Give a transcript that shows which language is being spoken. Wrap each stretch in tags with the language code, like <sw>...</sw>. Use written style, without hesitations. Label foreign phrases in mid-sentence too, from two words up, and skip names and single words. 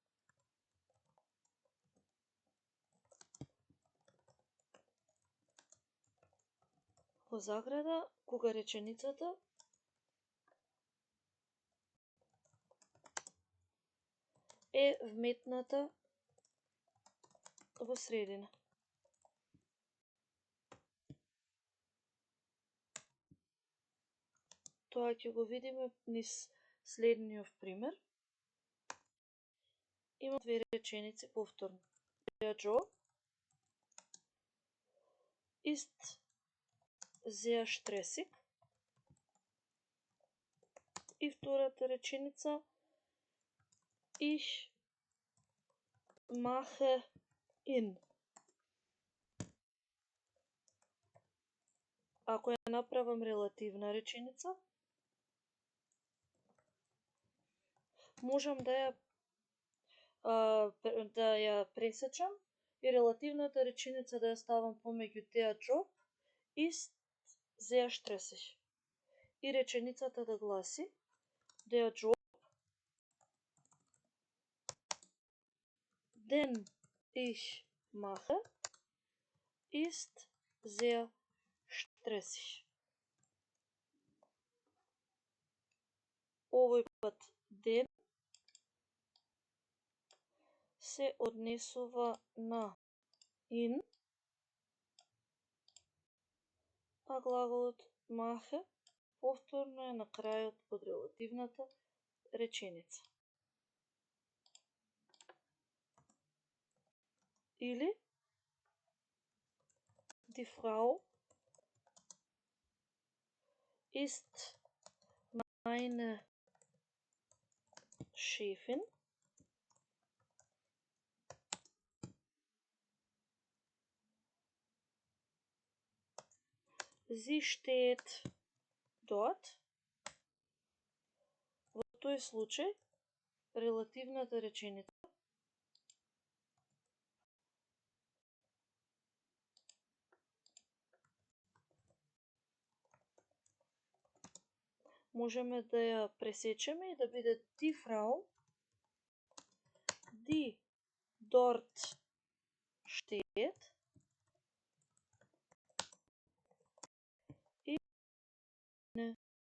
<mk>Во заграда, кога реченицата е вметната во средина. Тоа ќе го видиме низ следниот пример. Има две реченици повторно.</mk> <de>Der Job ist sehr stressig.</de> <mk>И втората реченица</mk> <de>Ich mache ihn.</de> <mk>Ако ја направам релативна реченица, можам да ја пресечам и релативната реченица да ја ставам помеѓу</mk> <de>der Job ist sehr stressig.</de> <mk>И реченицата да гласи</mk> <de>der Job, den ich mache, ist sehr stressig.</de> <mk>Овој пат den се однесува на in, а глаголот mache повторно е на крајот од релативната реченица.</mk> <de>Или die Frau ist meine Chefin. Sie steht dort.</de> <mk>Во тој случај, релативната реченица можеме да ја пресечеме и да биде</mk> <de>die Frau, die dort steht,</de> <mk>и не.</mk>